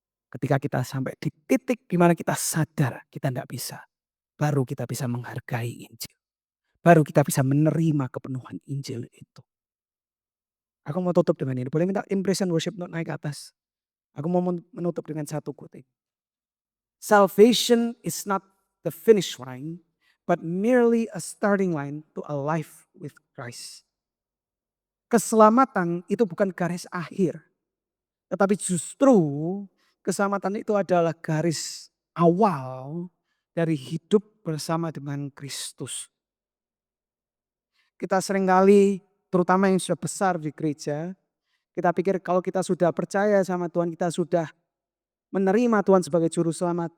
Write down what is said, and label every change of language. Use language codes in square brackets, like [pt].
[id] Ketika kita sampai di titik di mana kita sadar kita tidak bisa. Baru kita bisa menghargai Injil. Baru kita bisa menerima kepenuhan Injil itu. Aku mau tutup dengan ini. Boleh minta impression worship note naik ke atas. Aku mau menutup dengan satu kutip. [en] Salvation is not the finish line, but merely a starting line to a life with Christ. [id] Keselamatan itu bukan garis akhir. Tetapi justru keselamatan itu adalah garis awal dari hidup bersama dengan Kristus. Kita seringkali, terutama yang sudah besar di gereja, kita pikir kalau kita sudah percaya sama Tuhan, kita sudah menerima Tuhan sebagai juru selamat.